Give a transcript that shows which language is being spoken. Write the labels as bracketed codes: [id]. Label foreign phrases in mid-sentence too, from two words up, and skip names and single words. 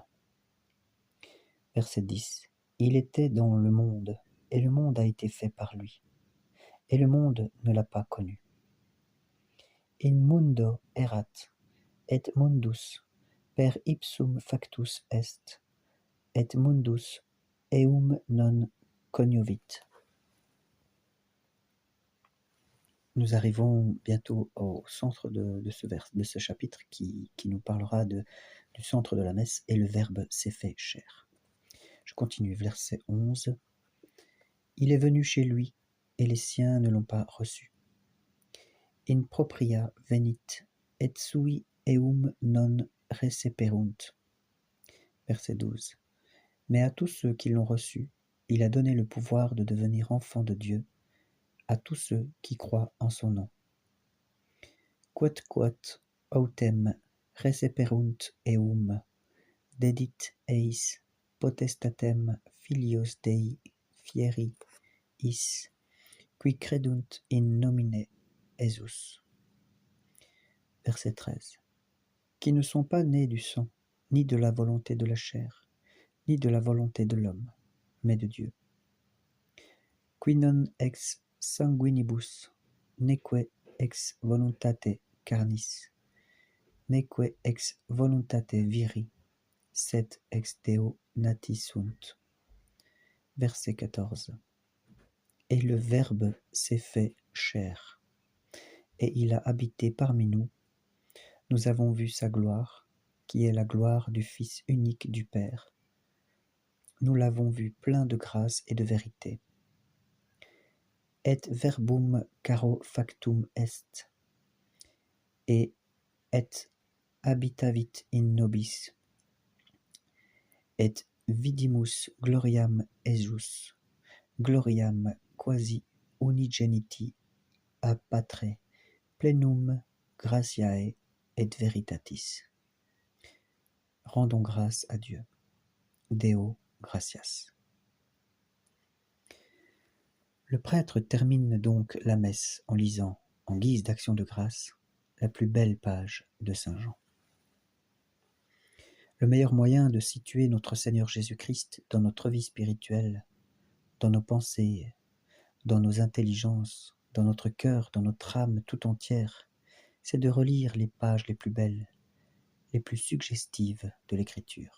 [fr] Verset 10. Il était dans le monde, et le monde a été fait par lui, et le monde ne l'a pas connu. [la] In mundo erat, et mundus per ipsum factus est, et mundus eum non cognovit. [fr] Nous arrivons bientôt au centre de ce chapitre qui nous parlera du centre de la messe, et le Verbe s'est fait chair. Je continue, verset 11. Il est venu chez lui, et les siens ne l'ont pas reçu. [la] In propria venit, et sui eum non receperunt. [fr] Verset 12. Mais à tous ceux qui l'ont reçu, il a donné le pouvoir de devenir enfants de Dieu, à tous ceux qui croient en son nom. [la] Quod autem receperunt eum, dedit eis potestatem filios Dei fieri is, qui credunt in nomine Iesus. [fr] Verset 13. Qui ne sont pas nés du sang, ni de la volonté de la chair, ni de la volonté de l'homme, mais de Dieu. [la] Qui non ex sanguinibus, neque ex voluntate carnis, neque ex voluntate viri, sed ex Deo nati sunt. [fr] Verset 14. Et le Verbe s'est fait chair, et il a habité parmi nous. Nous avons vu sa gloire, qui est la gloire du Fils unique du Père. Nous l'avons vu plein de grâce et de vérité. [la] Et verbum caro factum est, et habitavit in nobis, et vidimus gloriam Iesus, gloriam quasi unigeniti a Patre, plenum gratiae et veritatis. [fr] Rendons grâce à Dieu. [la] Deo gratias. [fr] Le prêtre termine donc la messe en lisant, en guise d'action de grâce, la plus belle page de Saint Jean. Le meilleur moyen de situer notre Seigneur Jésus-Christ dans notre vie spirituelle, dans nos pensées, dans nos intelligences, dans notre cœur, dans notre âme tout entière, c'est de relire les pages les plus belles, les plus suggestives de l'Écriture.